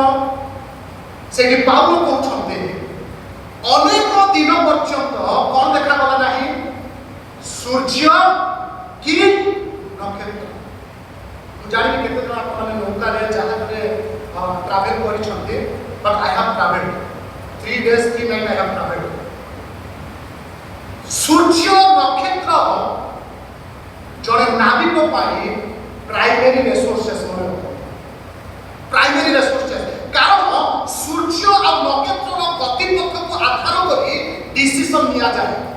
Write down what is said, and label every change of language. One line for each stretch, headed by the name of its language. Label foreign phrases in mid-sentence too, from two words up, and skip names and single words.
Odia: ସେଇଠି ପାଉଲ କହୁଛନ୍ତି, ଅନେକ ଦିନ ପର୍ଯ୍ୟନ୍ତ କ'ଣ ଦେଖାଗଲା ନାହିଁ? ସୂର୍ଯ୍ୟ କି ନକ୍ଷତ୍ର। ମୁଁ ଜାଣିନି କେତେ ଜଣ ଆପଣମାନେ ନୌକାରେ ଜାହାଜରେ ଟ୍ରାଭେଲ କରିଛନ୍ତି,
English: but I have travelled 3 days 3 nights I have traveled.
Odia: ସୂର୍ଯ୍ୟ ନକ୍ଷତ୍ର ଜଣେ ନାବିକ ପାଇଁ
English: primary resources, primary resources.
Odia: କାରଣ ସୂର୍ଯ୍ୟ ଆଉ ନକ୍ଷତ୍ରର ଗତିପଥକୁ ଆଧାର କରି ଡିସିସନ ନିଆଯାଏ।